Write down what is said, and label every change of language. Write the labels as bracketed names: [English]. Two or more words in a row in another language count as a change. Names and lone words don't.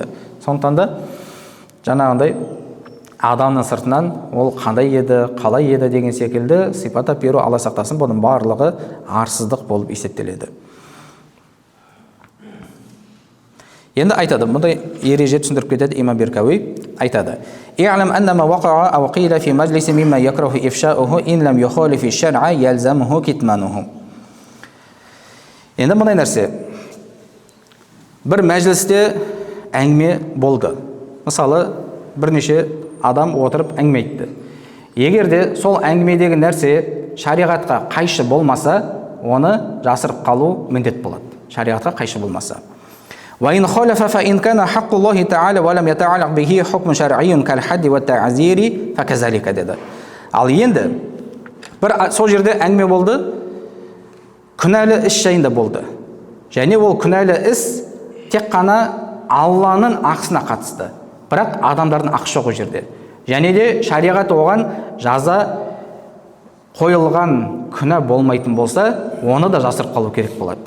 [Kazakh] Сондықтан да жаңағындай адамның сыртынан ол қандай еді, қалай еді деген секілді сипаттап беру, Алла сақтасын, бұның барлығы арсыздық болып есептеледі. Енді айтады, мұндай ереже түсіндіріп кетеді имам Беркауи, айтады: [Arabic] "اعلم أن ما وقع أو قيل في مجلس مما يكره إفشاؤه إن لم يخالف الشرع يلزمه كتمانه." [Kazakh] Енді мұндай нәрсе, бір мәжілісте әңгіме болды. Мысалы, бірнеше адам отырып әңгіме айтты. Егер де сол әңгімедегі нәрсе шариғатқа қайшы болмаса, оны жасырып қалу міндет болады. Шариғатқа қайшы болмаса. [Arabic] وإن خالف فإن كان حق الله تعالى ولم يتعلق به حكم شرعي كالحد والتعزير فكذلك деді. [Kazakh] Ал енді бір сол жерде әңгіме болды, күнәлі іс жайында болды. Және ол күнәлі іс тек қана Алланың ақысына қатысты. Бірақ адамдардың ақысы жоқ ол жерде. Және де шариғат оған жаза қойылған күнә болмайтын болса, оны да жасырып қалу керек болады.